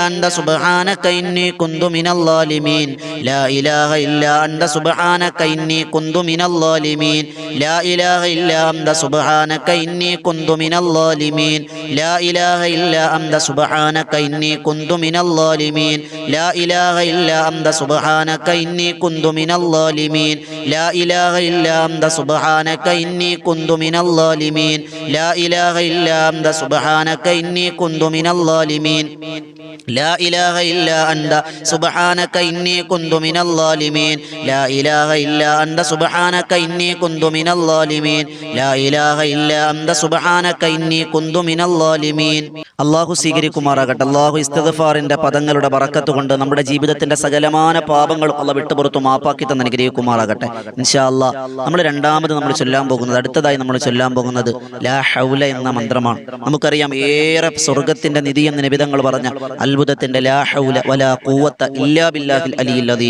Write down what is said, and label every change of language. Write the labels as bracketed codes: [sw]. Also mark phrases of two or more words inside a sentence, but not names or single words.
[ar] أنت سبحانك إني كنت من الظالمين لا إله إلا أنت سبحانك إني كنت من الظالمين لا إله إلا أنت سبحانك إني كنت من الظالمين لا إله إلا أنت سبحانك إني كنت من الظالمين لا إله إلا أنت سبحانك إني كنت من الظالمين لا إله إلا أنت سبحانك إني كنت من الظالمين لا إله إلا أنت سبحانك إني كنت من الظالمين لا إله إلا أنت سبحانك إني كنت من الظالمين لا إله إلا أنت سبحانك إني كنت من الظالمين لا إله إلا أنت سبحانك إني كنت من الظالمين [ml] അള്ളാഹു സ്വീകരിക്കുമാറാകട്ടെ. അള്ളാഹു ഇസ്തിഗ്ഫാറിന്റെ പദങ്ങളുടെ ബറക്കത്ത് കൊണ്ട് നമ്മുടെ ജീവിതത്തിന്റെ സകലമാന പാപങ്ങളും അള്ളാഹ് വിട്ടുപുറത്തു മാപ്പാക്കി തന്നെ അനുഗ്രഹിക്കുമാറാകട്ടെ. [ar] إن شاء الله [ml] നമ്മൾ രണ്ടാമത് ചൊല്ലാൻ പോകുന്നത്, അടുത്തതായി നമ്മൾ ചൊല്ലാൻ പോകുന്നത് [ar] لا حول [ml] എന്ന മന്ത്രമാണ്. നമുക്കറിയാം ഏറെ സ്വർഗത്തിന്റെ നിധി എന്ന് നബിതങ്ങൾ പറഞ്ഞ അത്ഭുതത്തിന്റെ [ar] لا حول ولا قوة إلا بالله العلي العظيم.